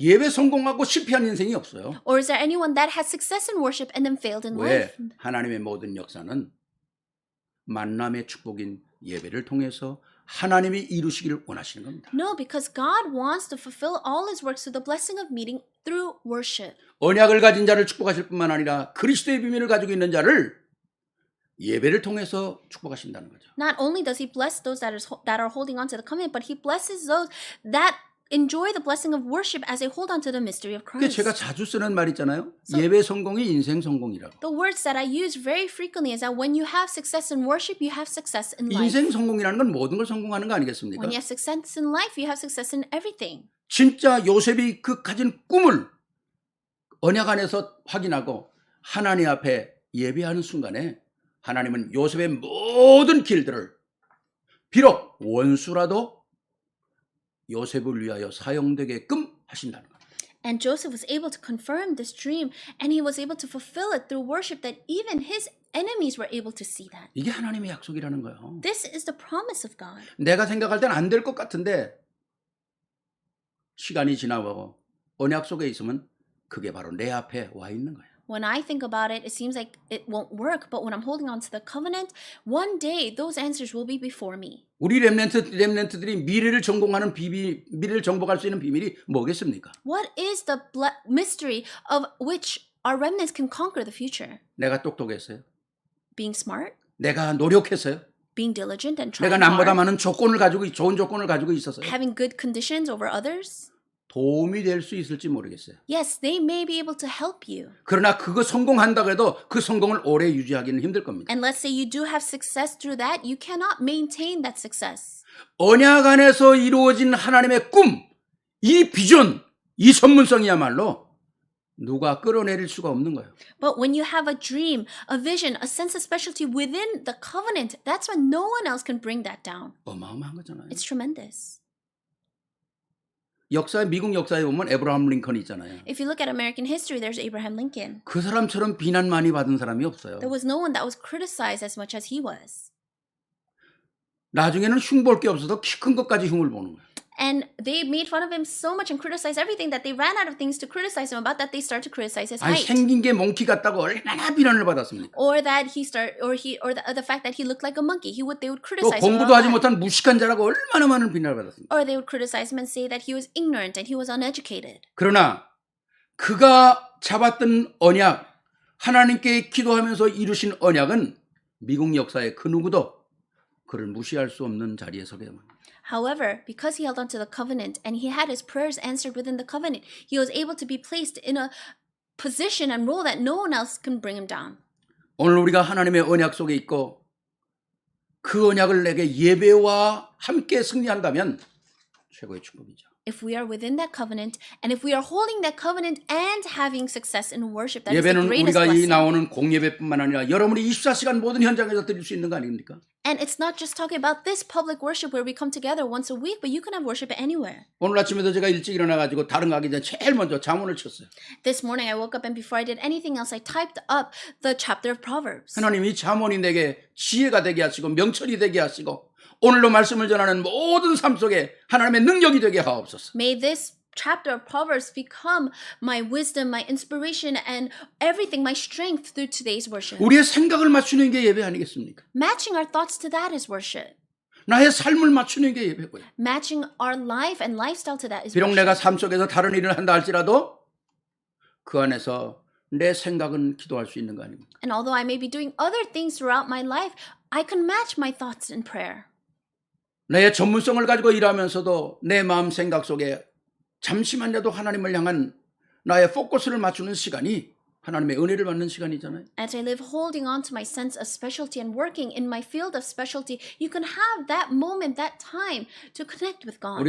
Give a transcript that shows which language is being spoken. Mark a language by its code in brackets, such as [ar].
[ko] 예배 성공하고 실패한 인생이 없어요. [en] Or is there anyone that had success in worship and then failed in [ko] 왜? [en] life? [ko] 하나님의 모든 역사는 만남의 축복인 예배를 통해서 하나님이 이루시기를 원하시는 겁니다. [en] No, because God wants to fulfill all his works through the blessing of meeting through worship. [ko] 언약을 가진 자를 축복하실 뿐만 아니라 그리스도의 비밀을 가지고 있는 자를 예배를 통해서 축복하신다는 거죠. [en] Not only does he bless those that are holding on to the covenant, but he blesses those that enjoy the blessing of worship as they hold on to the mystery of [ko] 그게 [en] Christ. [ko] 제가 자주 쓰는 말 있잖아요. 예배 성공이 인생 성공이라고. [en] The words that I use very frequently is that when you have success in worship, you have success in life. [ko] 인생 성공이라는 건 모든 걸 성공하는 거 아니겠습니까? [en] When you have success in life, you have success in everything. [ko] 진짜 요셉이 그 가진 꿈을 언약 안에서 확인하고 하나님 앞에 예배하는 순간에 하나님은 요셉의 모든 길들을 비록 원수라도 요셉을 위하여 사용되게끔 하신다는 겁니다. [en] And Joseph was able to confirm this dream, and he was able to fulfill it through worship that even his enemies were able to see that. [ko] 이게 하나님의 약속이라는 거예요. [en] This is the promise of God. [ko] 내가 생각할 땐 안 될 것 같은데 시간이 지나고 언약 속에 있으면 그게 바로 내 앞에 와 있는 거예요. [en] When I think about it, it seems like it won't work, but when I'm holding on to the covenant, one day those answers will be before me. [ko] 우리 렘넌트들이 미래를 정복하는 미래를 정복할 수 있는 비밀이 뭐겠습니까? [en] What is the mystery of which our remnants can conquer the future? [ko] 내가 똑똑했어요. [en] Being smart, [ko] 내가 노력했어요. [en] being diligent and [ko] 내가 [en] trying [ko] 남보다 [en] hard, [ko] 많은 좋은 조건을 가지고 있었어요. [en] having good conditions over others. [ko] 도움이 될 수 있을지 모르겠어요. [en] Yes, they may be able to help you. [ko] 그러나 그거 성공한다고 해도 그 성공을 오래 유지하기는 힘들 겁니다. [en] And let's say you do have success through that, you cannot maintain that success. [ko] 언약 안에서 이루어진 하나님의 꿈, 이 비전, 이 전문성이야말로 누가 끌어내릴 수가 없는 거예요. [en] But when you have a dream, a vision, a sense of specialty within the covenant, that's when no one else can bring that down. [ko] 어마어마한 거잖아요. [en] It's tremendous. [ko] 미국 역사에 보면 에브라함 링컨이 있잖아요. [en] If you look at American history, there's Abraham Lincoln. [ko] 그 사람처럼 비난 많이 받은 사람이 없어요. [en] There was no one that was criticized as much as he was. [ko] 나중에는 흉볼 게 없어서 키 큰 것까지 흉을 보는 거예요. [en] And they made fun of him so much and criticized everything that they ran out of things to criticize him about, that they started to criticize his [ko] 아니 [en] height. [ko] 생긴 게 몽키 같다고 얼마나 비난을 받았습니까? [en] Or that the fact that he looked like a monkey. They would [ko] 또 [en] criticize him [ko] 공부도 [en] about [ko] 못한 무식한 자라고 얼마나 많은 비난을 받았습니까? [en] Or they would criticize him and say that he was ignorant and he was uneducated. [ko] 그러나 그가 잡았던 언약, 하나님께 기도하면서 이루신 언약은 미국 역사의 그 누구도 그를 무시할 수 없는 자리에 서게 됩니다. [en] However, because he held on to the covenant and he had his prayers answered within the covenant, he was able to be placed in a position and role that no one else can bring him down. [ko] 오늘 우리가 하나님의 언약 속에 있고 그 언약을 내게 예배와 함께 승리한다면 최고의 축복이죠. [en] If we are within that covenant, and if we are holding that covenant and having success in worship, that is the [ko] 예배는 [en] greatest [ko] 우리가 이 [en] blessing. [ko] 나오는 공예배뿐만 아니라 여러분이 24시간 모든 현장에서 드릴 수 있는 거 아닙니까? [en] And it's not just talking about this public worship where we come together once a week, but you can have worship anywhere. [ko] 오늘 아침에도 제가 일찍 일어나가지고 다른 거 하기 전에 제일 먼저 잠언을 쳤어요. [en] This morning I woke up and before I did anything else, I typed up the chapter of Proverbs. [ko] 하나님 이 잠언이 내게 지혜가 되게 하시고 명철이 되게 하시고 오늘로 말씀을 전하는 모든 삶 속에 하나님의 능력이 되게 하옵소서. [en] May this chapter of Proverbs become my wisdom, my inspiration, and everything, my strength through today's worship. [ko] 우리의 생각을 맞추는 게 예배 아니겠습니까? [en] Matching our thoughts to that is worship. [ko] 나의 삶을 맞추는 게 예배고요. [en] Matching our life and lifestyle to that is [ko] 비록 [en] worship. [ko] 내가 삶 속에서 다른 일을 한다 할지라도 그 안에서 내 생각은 기도할 수 있는 거 아닙니까? [en] And although I may be doing other things throughout my life, I can match my thoughts in prayer. [ko] 내 전문성을 가지고 일하면서도 내 마음 생각 속에 잠시만이라도 하나님을 향한 나의 포커스를 맞추는 시간이 하나님의 은혜를 받는 시간이잖아요. [en] As I live holding on to my sense of specialty and working in my field of specialty, you can have that moment, that time to connect with God.